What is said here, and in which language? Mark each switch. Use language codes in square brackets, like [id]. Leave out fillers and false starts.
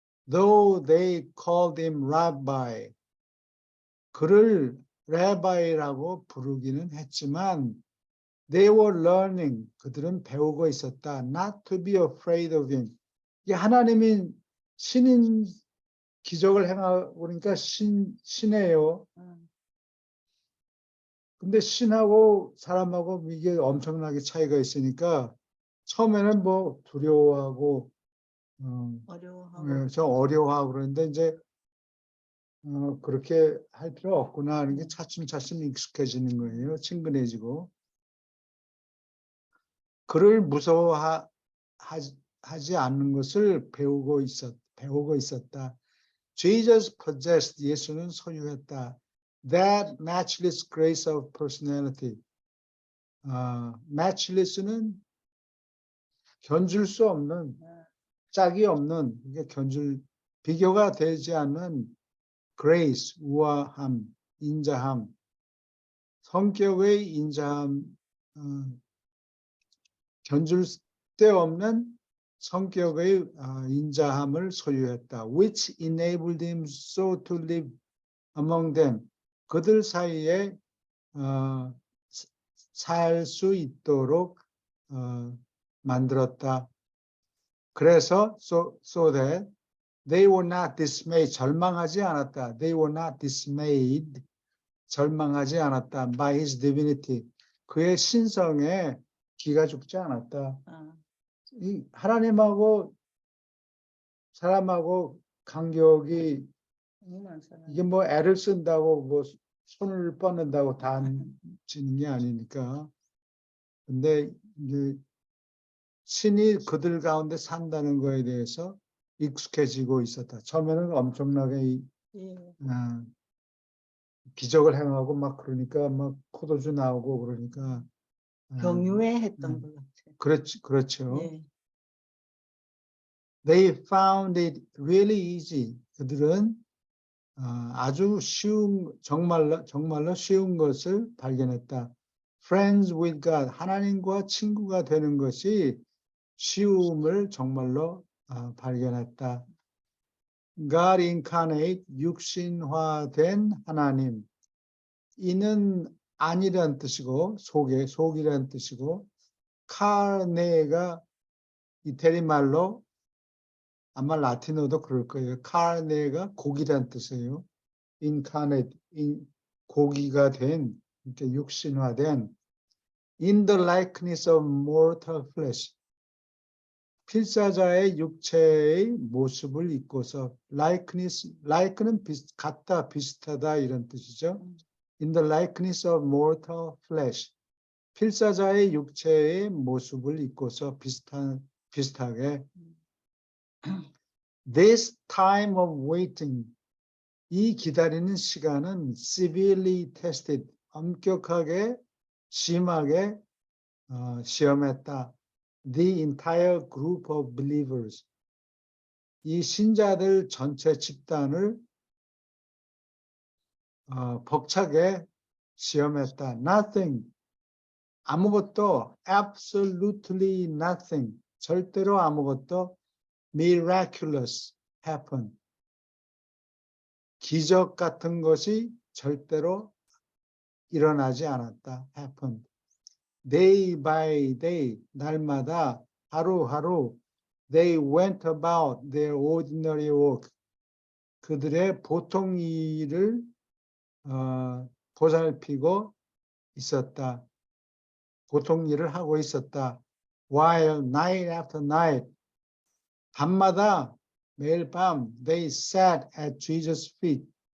[en] Though they called him rabbi, [ko] 그를 rabbi라고 부르기는 했지만 [en] they were learning, [ko] 그들은 배우고 있었다. [en] Not to be afraid of him. [ko] 이게 하나님이 신인 기적을 행하고 그러니까 신이에요. 근데 신하고 사람하고 이게 엄청나게 차이가 있으니까 처음에는 뭐 두려워하고 좀 어려워하고 그러는데 이제 그렇게 할 필요 없구나 하는 게 차츰차츰 익숙해지는 거예요. 친근해지고. 그를 무서워하지 않는 것을 배우고 있었다. [en] Jesus possessed, [ko] 예수는 소유했다. [en] That matchless grace of personality. [ko] matchless는 견줄 수 없는, 짝이 없는, 비교가 되지 않는 grace, 우아함, 인자함, 성격의 인자함, 견줄 데 없는 성격의 인자함을 소유했다. [en] Which enabled him so to live among them. [ko] 그들 사이에 살 수 있도록 만들었다. 그래서 [en] so that they were not dismayed. [ko] 절망하지 않았다. [en] They were not dismayed. [ko] 절망하지 않았다. [en] By his divinity. [ko] 그의 신성에 기가 죽지 않았다. 이 하나님하고 사람하고 간격이 이게 뭐 애를 쓴다고 뭐 손을 뻗는다고 다 지는 게 아니니까. 근데 이제 신이 그들 가운데 산다는 거에 대해서 익숙해지고 있었다. 처음에는 엄청나게 기적을 행하고 막 그러니까 막 포도주 나오고 그러니까 경유했던 것 같아요. 그렇죠. 예. [en] They found it really easy. [ko] 그들은 아주 정말로 쉬운 것을 발견했다. [en] Friends with God, [ko] 하나님과 친구가 되는 것이 쉬움을 정말로 발견했다. [en] God incarnate, [ko] 육신화된 하나님. 이는 아니란 뜻이고 속이란 뜻이고 카네가 이태리 말로 아마 라틴어도 그럴 거예요. 카네가 고기란 뜻이에요. [en] incarnate, [ko] 고기가 된, 이렇게 육신화된 [en] in the likeness of mortal flesh. [ko] 필사자의 육체의 모습을 입고서 like는 같다, 비슷하다 이런 뜻이죠. [en] In the likeness of mortal flesh. [ko] 필사자의 육체의 모습을 입고서 비슷하게. [en] This time of waiting. [ko] 이 기다리는 시간은 [en] severely tested. [ko] 엄격하게, 심하게 시험했다. [en] The entire group of believers. [ko] 이 신자들 전체 집단을 벅차게 시험했다. [en] Nothing. [ko] 아무것도 [en] absolutely nothing. [ko] 절대로 아무것도 [en] miraculous happen. [ko] 기적 같은 것이 절대로 일어나지 않았다. [en] happen. Day by day, [ko] 날마다 하루하루 [en] they went about their ordinary work. [ko] 그들의 보통 일을 보살피고 있었다. 보통 일을 하고 있었다. [en] While night after night, [ko] 밤마다 매일 밤 [en] they sat at Jesus' feet.